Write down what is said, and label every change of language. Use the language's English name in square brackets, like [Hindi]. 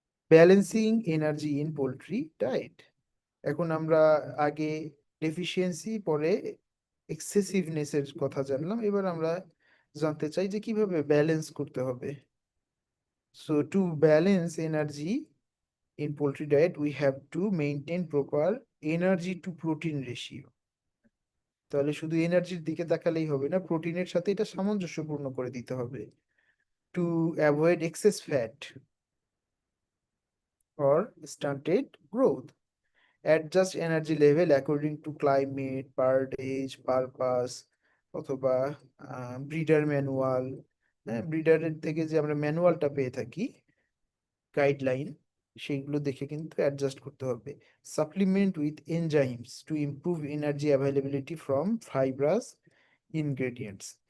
[Bangla] Balancing energy in poultry diet, এখন আমরা আগে ডেফিসিয়েন্সি, পরে এক্সেসিভনেস এর কথা জানলাম, এবার আমরা জানতে চাই যে কিভাবে ব্যালেন্স করতে হবে। [English] So to balance energy in poultry diet we have to maintain proper energy to protein ratio. [Bangla] তাহলে শুধু এনার্জির দিকে তাকালেই হবে না, প্রোটিনের সাথে এটা সামঞ্জস্যপূর্ণ করে দিতে হবে। [English] To avoid excess fat or stunted growth. Adjust energy level according to climate, bird age, purpose [Bangla] অথবা ব্রিডার ম্যানুয়াল। হ্যাঁ, ব্রিডারের থেকে যে আমরা ম্যানুয়ালটা পেয়ে থাকি, গাইডলাইন, সেইগুলো দেখে কিন্তু অ্যাডজাস্ট করতে হবে। [English] Supplement with enzymes to improve energy availability from fibrous ingredients.